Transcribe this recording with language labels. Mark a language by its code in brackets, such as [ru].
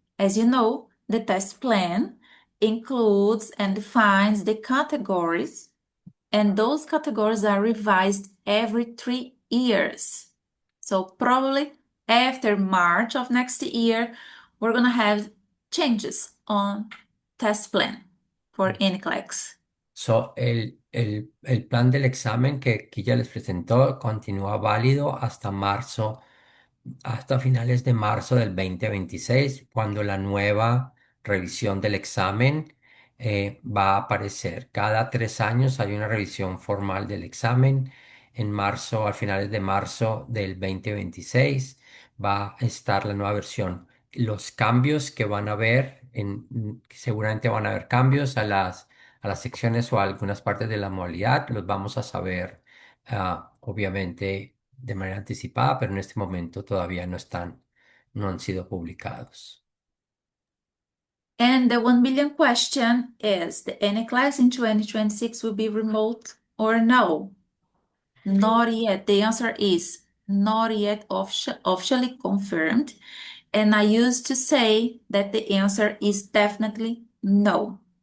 [en] As you know, the test plan includes and defines the categories, and those categories are revised every 3 years. So probably after March of next year, we're gonna have changes on test plan for NCLEX. [es] So, el plan del examen que aquí ya les presentó continúa válido hasta marzo, hasta finales de marzo del 2026, cuando la nueva revisión del examen va a aparecer. Cada 3 años hay una revisión formal del examen. En marzo, a finales de marzo del 2026, va a estar la nueva versión. Los cambios que van a haber, seguramente van a haber cambios a las secciones o a algunas partes de la modalidad, los vamos a saber, obviamente de manera anticipada, pero en este momento todavía no han sido publicados. [en] And the 1 million question is, the NCLEX in 2026 will be remote or no? Not yet. The answer is not yet officially confirmed. And I used to say that the answer is definitely no.